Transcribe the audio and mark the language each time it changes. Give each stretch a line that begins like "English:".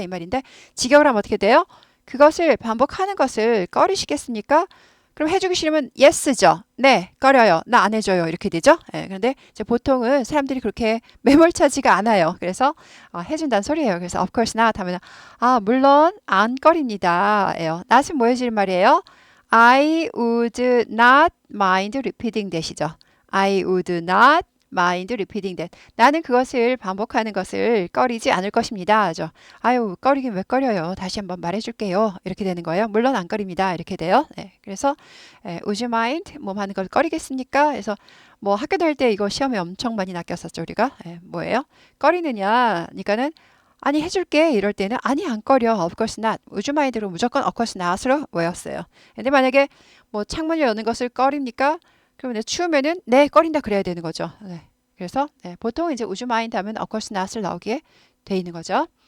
Korean: 이 말인데 직역을 하면 어떻게 돼요? 그것을 반복하는 것을 꺼리시겠습니까? 그럼 해주기 싫으면 yes죠. 네, 꺼려요. 나 안 해줘요. 이렇게 되죠. 그런데 이제 보통은 사람들이 그렇게 매몰차지가 않아요. 그래서 해준다는 소리예요. 그래서 of course not 하면 물론 안 꺼립니다. 예요. not은 뭐 해줄 말이에요?
English: I would not mind repeating that이죠. I would not mind repeating that.
Korean: 나는 그것을 반복하는 것을 꺼리지 않을 것입니다. 죠. 아유, 꺼리긴 왜 꺼려요? 다시 한번 말해줄게요. 이렇게 되는 거예요. 물론 안 꺼립니다. 이렇게 돼요. 그래서
English: would you mind?
Korean: 뭐 하는 걸 꺼리겠습니까? 그래서 학교 다닐 때 이거 시험에 엄청 많이 낚였었죠. 우리가. 뭐예요? 꺼리느냐? 그러니까는 아니 해줄게 이럴 때는 아니 안 꺼려.
English: of course not. would you mind로
Korean: 무조건
English: of course not으로
Korean: 외웠어요. 근데 만약에 창문을 여는 것을 꺼립니까? 그러면 추우면은 네 꺼린다 그래야 되는 거죠. 그래서 보통 이제 would you mind 하면 of course not을 나오게 돼 있는 거죠.